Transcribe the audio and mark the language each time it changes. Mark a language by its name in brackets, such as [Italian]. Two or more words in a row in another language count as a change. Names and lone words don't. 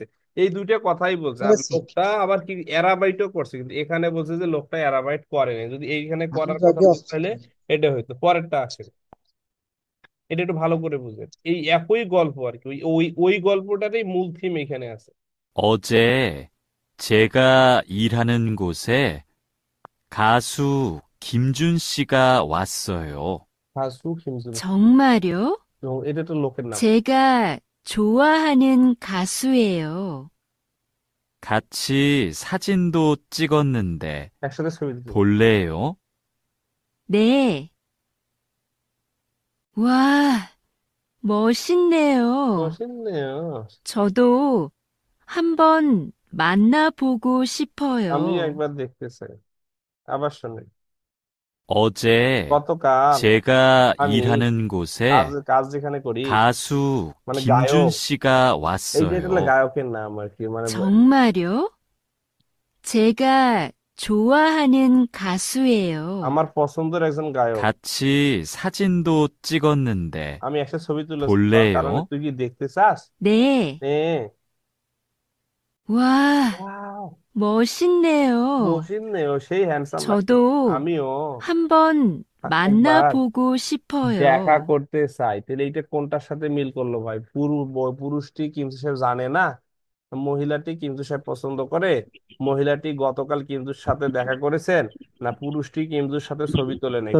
[Bangla] এই দুইটা কথাই বলছে। আর করেছে। লোকটা আবার কি অ্যারাবাইটও করছে, কিন্তু এখানে বলছে যে লোকটা অ্যারাবাইট করেনি। যদি এইখানে করার কথা আগে বলতে অস্তিত্ব। তাহলে এটা হইতো। পরেরটা আসে, এটা একটু ভালো করে বুঝেন। এই একই গল্প আর কি, ওই ওই ওই গল্পটারই মূল থিম এখানে আছে। [Korean] 어제 제가 일하는 곳에 가수 김준 씨가 왔어요. 가수 김준. 정말요? [Bangla] এটা তো লোকের নাম। [Korean] 제가 좋아하는 가수예요. 같이 사진도 찍었는데 [Bangla] একসাথে ছবি দিতে হবে। [Korean] 볼래요? 네. 와, 멋있네요. 멋있네요। 저도 한번 만나보고 [Bangla] আমি [Korean] 싶어요. [Bangla] একবার দেখতে চাই। আবার শোনেন। [Korean] 어제 [Bangla] গতকাল [Korean] 제가 [Bangla] আমি [Korean] 일하는 [Bangla] কাজ [Korean] 곳에 [Bangla] কাজ যেখানে করি, [Korean] 가수 [Bangla] মানে [Korean] 김준 [Bangla] গায়ক, [Korean] 씨가 [Bangla] এই যে এটা হলো [Korean] 왔어요. [Bangla] গায়কের নাম আর কি, মানে [Korean] 정말요? 제가 좋아하는 가수예요. [Bangla] আমার পছন্দের একজন গায়ক। [Korean] 같이 사진도 찍었는데 [Bangla] আমি একটা ছবি তুলেছি, তার কারণে [Korean] 볼래요? [Bangla] তুই কি দেখতে চাস? [Korean] 네. 네. 와, [Bangla] ওয়াও, [Korean] 멋있네요. [Bangla] 멋있네요। সেই হ্যান্ডসাম লাগছে। [Korean] 저도 [Bangla] আমিও [Korean] 한번 [Bangla] একবার [Korean] 만나보고 [Bangla] দেখা [Korean] 싶어요. [Bangla] করতে চাই। তাহলে এইটা কোনটার সাথে মিল করলো ভাই? পুরুষটি কিন্তু সে জানে না, মহিলাটি কিন্তু সে পছন্দ করে, মহিলাটি গতকাল কিন্তুর সাথে দেখা করেছেন, না পুরুষটি কিন্তুর সাথে ছবি তোলে নাই?